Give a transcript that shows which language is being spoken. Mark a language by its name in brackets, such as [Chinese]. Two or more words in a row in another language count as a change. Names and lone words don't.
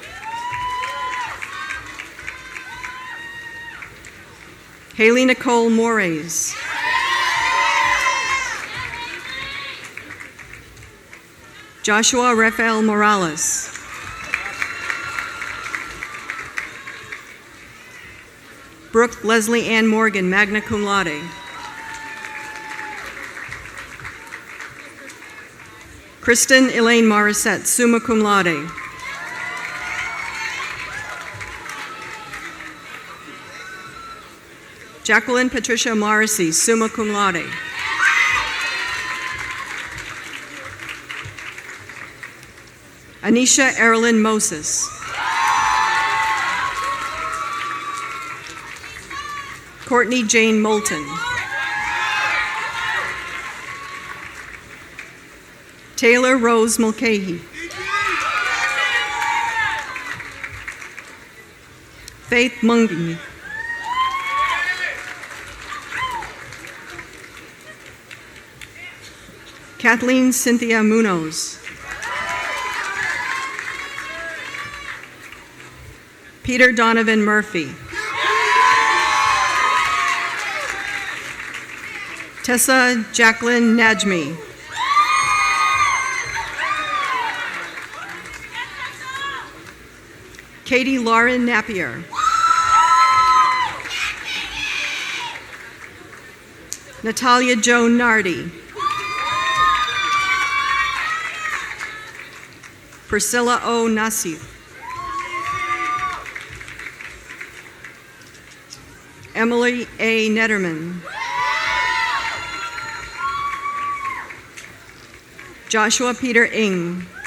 [English] Haley Nicole Mores. Joshua Rafael Morales. Brooke Leslie Ann Morgan, [Latin] magna cum laude. [English] Kristen Elaine Morissette, [Latin] summa cum laude. [English] Jacqueline Patricia Morrissey, [Latin] summa cum laude. [English] Anisha Erilyn Moses. Courtney Jane Moulton. Taylor Rose Mulcahy. Faith Mungi. Kathleen Cynthia Munoz. Peter Donovan Murphy. Tessa Jacqueline Najmi. Katie Lauren Napier. Natalia Jo Nardi. Priscilla O. Nassif. Emily A. Netterman. Joshua Peter Ing.